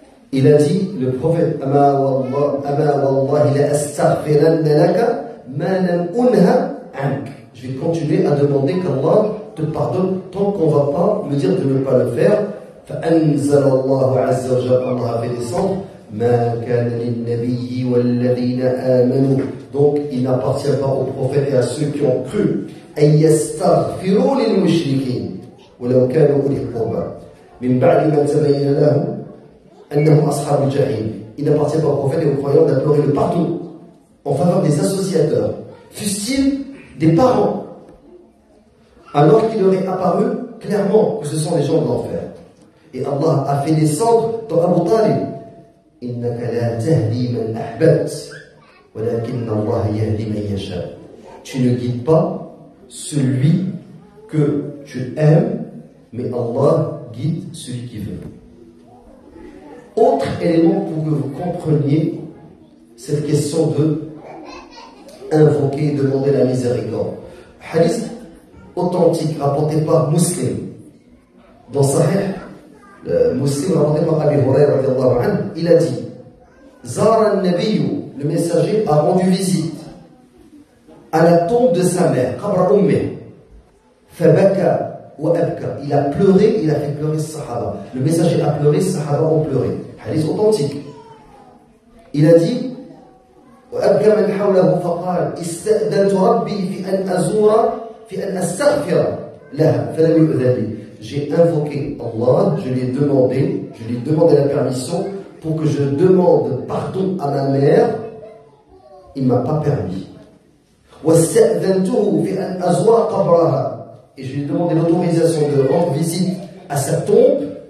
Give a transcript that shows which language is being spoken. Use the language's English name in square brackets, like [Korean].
[French] Il a dit, le prophète, [Arabic] Ama wallahi la astaghfiranna laka ma lam unha ank. [French] Je vais continuer à demander qu'Allah te pardonne tant qu'on ne va pas me dire de ne pas le faire. [Arabic] فأنزل الله عز وجل, [French] Allah a fait descendre, [Arabic] ما كان للنبي والذين آمنوا. [French] Donc il n'appartient pas aux prophètes et à ceux qui ont cru [Arabic] أن يستغفروا للمشركين ولو كانوا أولي القربى من بعد ما تبين لهم أنهم أصحاب الجحيم. [French] Il n'appartient pas aux prophètes et aux croyants d'implorer le pardon en faveur des associateurs, fussent-ils des parents, alors qu'il leur est apparu clairement que ce sont des gens de l'enfer. Et Allah a fait descendre dans Abu Talib, [Arabic] innaka la tahdi man ahbabt walakinna Allah yahdi man yasha. [French] Tu ne guides pas celui que tu aimes, mais Allah guide celui qui veut. Autre élément pour que vous compreniez cette question de invoquer et demander la miséricorde. Hadith authentique rapporté par Muslim dans Sahih. Muslim rapporté par Abi Hurayra radiallahu anhu, il a dit [Arabic] Zara al-Nabiyyu [French] le messager a rendu visite à la tombe de sa mère, [Arabic] Qabr Ummih. Fabaka wa abka. [French] Il a pleuré, il a fait pleurer ce Sahaba. Le messager a pleuré, ce Sahaba ont pleuré. Hadith authentique. Il a dit [Arabic] وأبكى من حوله فقال استأذنت ربي في أن أستغفر لها فلم يؤذن لي. [French] J'ai invoqué Allah, je lui ai demandé la permission pour que je demande pardon à ma mère. Il ne m'a pas permis. [Arabic] وَاسْتَأْذَنْتُهُ فِي أَنْ أَزُورَ قَبْرَهَا. [French] Et je lui ai demandé l'autorisation de rendre visite à sa tombe.